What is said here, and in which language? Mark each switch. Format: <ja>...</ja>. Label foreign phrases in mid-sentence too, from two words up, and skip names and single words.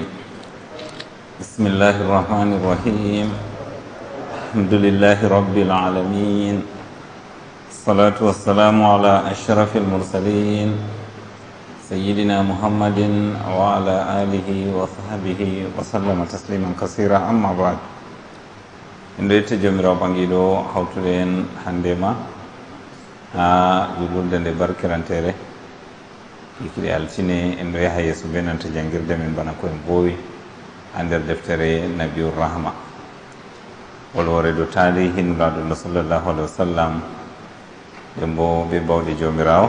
<ar>بسم الله الرحمن الرحيم. الحمد لله رب العالمين. الصلاة والسلام على أشرف المرسلين سيدنا محمد وعلى آله وصحبه وسلم تسليما كثيرا. أما بعد،</ar> <ff>en ɗo yetta jomirawo ɓangiɗo hawtude en hannde ma ha julurde nde barkirantere hikkiɗe altine. En ɗo yaha yeeso be nanta jangirde men bana koyen boowi ha nder deftere</ff> <ar>نبي الرحمة,</ar> <ff>wolwore do tarihi nulaɗullah</ff> <ar>صلى الله عليه وسلم,</ar> <ff>ɓen bo ɓe bawɗe jomirawo.</ff>